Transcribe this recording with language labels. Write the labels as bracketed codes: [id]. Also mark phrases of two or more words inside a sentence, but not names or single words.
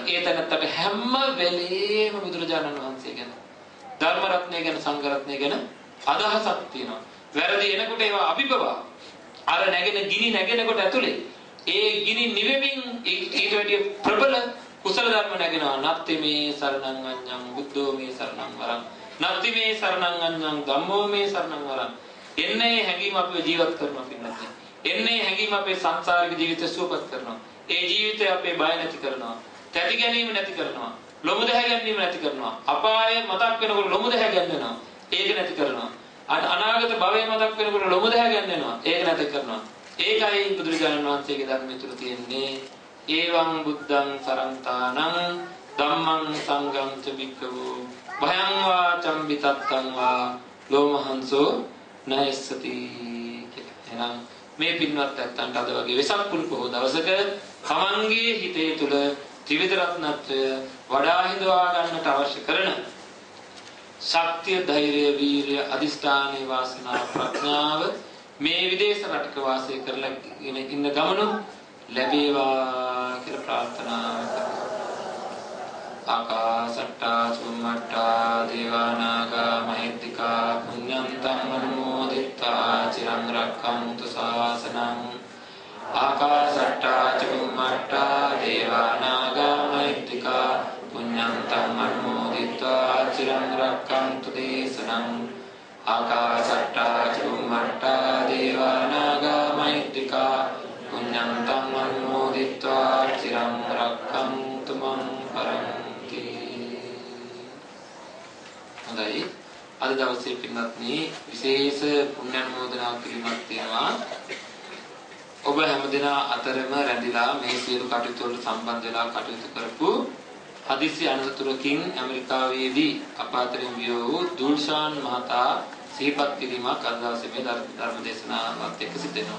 [si] ඒ තැනත්තට හැම වෙලේම බුදුරජාණන් වහන්සේ ගැන ධර්ම රත්නය ගැන සංඝ රත්නය ගැන අදහසක් තියෙනවා. වැරදි එනකොට ඒවා අභිභවා අර නැගෙන ගිනි නැගෙනකොට ඇතුලේ ඒ ගිනි නිවෙමින් ඊට වැඩිය ප්‍රබල කුසල ධර්ම නැගෙනවා. [pi] නත්ති මේ සරණං අඤ්ඤං බුද්ධෝ මේ සරණං වරං නත්ති මේ සරණං අඤ්ඤං ධම්මෝ මේ සරණං වරං. [si] එන්නේ හැඟීම අපේ ජීවත් කරනවා පින්නත්. එන්නේ හැඟීම අපේ සංසාරික ජීවිතය සුවපත් කරනවා. ඒ ජීවිතය අපේ බය නැති කරනවා. තැති ගැනීම නැති කරනවා. ලොමු දැහැ ගැනීම නැති කරනවා. අපාය මතක් වෙනකොට ලොමු දැහැ ගැන්වෙනවා. ඒක නැති කරනවා. අනාගත භවය මතක් වෙනකොට ලොමු දැහැ ගැන්වෙනවා. ඒක නැති කරනවා. ඒකයි බුදුරජාණන් වහන්සේගේ ධර්මයේ තුල තියෙන්නේ. [pi] ඒවං බුද්ධං සරන්තානං ධම්මං සංඝං ච වික්ඛවෝ භයං වා චම්බිතත්තං වා ලෝමහංසෝ නයස්සති කියලා. [si] එහෙනම් මේ පින්වත් ඇත්තන්ට අද වගේ වෙසක් පුන් පොහොව දවසක තමන්ගේ හිතේ තුල ත්‍රිවිධ රත්නත්‍රය වඩා හිඳවා ගන්නට අවශ්‍ය කරන ශක්තිය, ධෛර්යය, වීරිය, අදිෂ්ඨානයේ වාසනාව, ප්‍රඥාව මේ විදේශ රටක වාසය කරලා ඉන්න ගමන ලැබේවා කියලා ප්‍රාර්ථනා කරනවා. [pi] ආකාසට්ටා චුම්මට්ටා දේවානාගා මහිද්దికා පුඤ්ඤන්තං අනුමෝදිත්වා චිරං රක්ඛන්තු ශාසනං. ආකාසට්ටා චුම්මට්ටා දේවානාගා මහිද්దికා පුඤ්ඤන්තං අනුමෝදිත්වා චිරං රක්ඛන්තු දේශනං. ආකාසට්ටා චුම්මට්ටා දේවානාගා මහිද්దికා පුඤ්ඤන්තං අනුමෝදිත්වා චිරං රක්ඛන්තු මං පරන්ති. [si] හොඳයි, අද දවසේ පින්වත්නි විශේෂ පුණ්‍යානුමෝදනා කිරීමක් තියෙනවා. ඔබ හැමදෙනා අතරම රැඳිලා මේ සියලු කටයුතු වලට සම්බන්ධ වෙලා කටයුතු කරපු හදිසි අනතුරකින් ඇමරිකාවේදී අප අතරින් වියෝ වූ දුල්ෂාන් මහතා සිහිපත් කිරීමක් අද දවසේ මේ ධර්ම දේශනාවත් එක්ක සිදු වෙනවා.